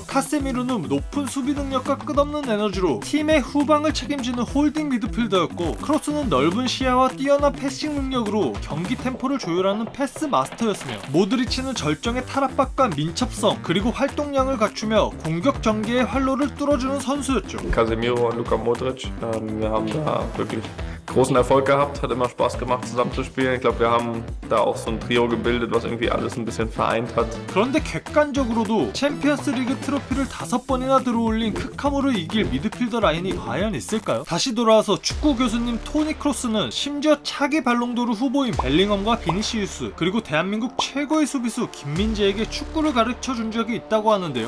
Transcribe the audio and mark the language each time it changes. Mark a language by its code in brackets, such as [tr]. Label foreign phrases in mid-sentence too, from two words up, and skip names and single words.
[ko] 카세미르는 높은 수비 능력과 끝없는 에너지로 팀의 후방을 책임지는 홀딩 미드필더였고 크로스는 넓은 시야와 뛰어난 패싱 능력으로 경기 템포를 조율하는 패스 마스터였으며 모드리치는 절정의 탈압박과 민첩성 그리고 활동량을 갖추며 공격 전개의 활로를 뚫어주는 선수였죠. [de] Casemiro und Luka Modric. Wir haben da wirklich großen Erfolg gehabt, hat immer Spaß gemacht zusammen zu spielen. Ich glaube, wir haben da auch so ein Trio gebildet, was irgendwie alles ein bisschen vereint hat. [ko] 그런데 객관적으로도 챔피언스 리그 트로피를 5번이나 들어올린 크카모를 이길 미드필더 라인이 과연 있을까요? 다시 돌아와서 축구 교수님 토니 크로스는 심지어 차기 발롱도르 후보인 벨링엄과 비니시우스 그리고 대한민국 최고의 수비수 김민재에게 축구를 가르쳐준 적이 있다고 하는데요.